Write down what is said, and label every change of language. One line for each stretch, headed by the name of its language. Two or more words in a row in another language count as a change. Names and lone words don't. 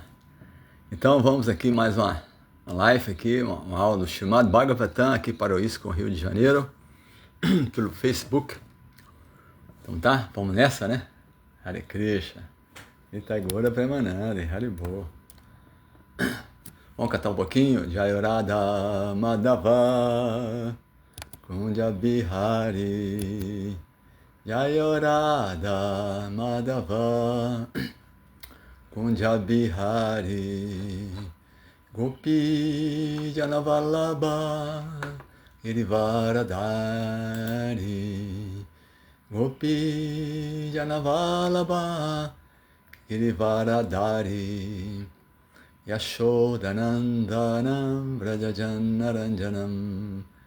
Portuguese: Então vamos aqui mais uma live aqui, uma aula do Srimad Bhagavatam aqui para o ISKCON Rio de Janeiro, pelo Facebook. Então tá, vamos nessa, né? Hare Krishna.
Bangla: নিতাই গৌর প্রেমানন্দে হরি বোল.
Portuguese: Vamos cantar um pouquinho?
Sanskrit: जय राधा माधव कुञ्ज बिहारी जय राधा माधव कुञ्ज बिहारी गोपी जनवल्लभ गिरिवरधारी गोपी जनवल्लभ गिरिवरधारी यशोदानन्दनं व्रजजनरञ्जनम्